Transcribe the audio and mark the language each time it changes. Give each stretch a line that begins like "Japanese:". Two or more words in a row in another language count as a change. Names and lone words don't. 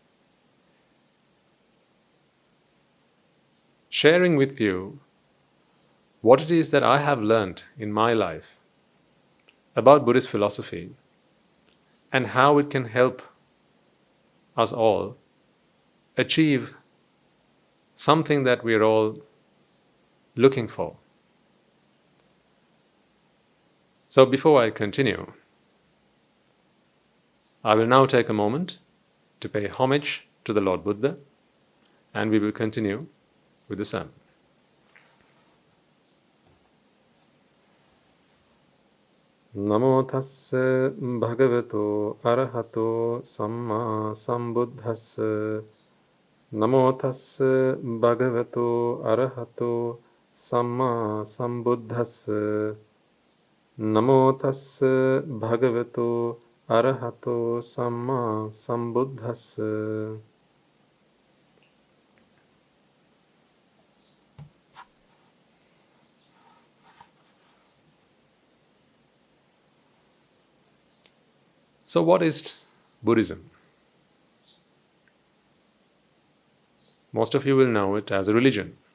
English: sharing with you what it is that I have learnt in my life about Buddhist philosophy and how it can help us all achieve something that we are all looking for. So before I continue, I will now take a moment to pay homage to the Lord Buddha, and we will continue with the sermon.
Pali: Namo tassa bhagavato arahato samma sambuddhassa. Namo tassa bhagavato arahato samma sambuddhassa. Namo tassa bhagavato arahato samma sambuddhassa.
English: So what is Buddhism? Most of you will know it as a religion.